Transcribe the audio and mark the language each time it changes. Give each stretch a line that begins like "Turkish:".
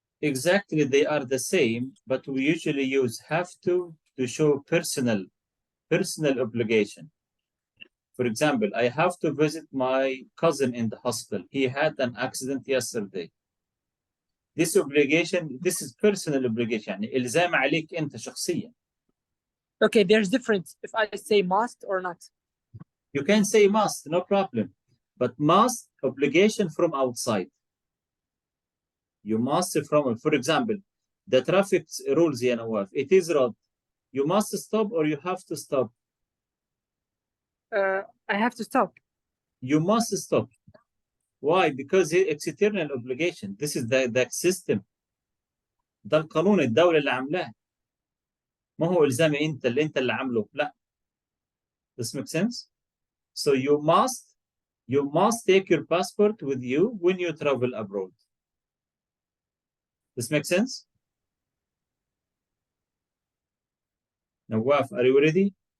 English: Exactly, they are the same, but we usually use have to show personal obligation. For example, I have to visit my cousin in the hospital. He had an accident yesterday. This obligation, this is personal obligation.
Arabic: يعني إلزام عليك أنت شخصيا.
English: Okay, there's difference if I say must or not. You can say must, no problem. But must, obligation from outside. You must from, for example, the traffic rules, يا نواف, it is road. You must stop or you have to stop. I have to stop. You must stop. Why? Because it's eternal obligation. This is the system.
Arabic: ده القانون الدولة اللي عاملاه. ما هو إلزامي أنت اللي عامله.
English: لا. This makes sense? So you must take your passport with you when you travel abroad. This makes sense? Nawaf, are you ready?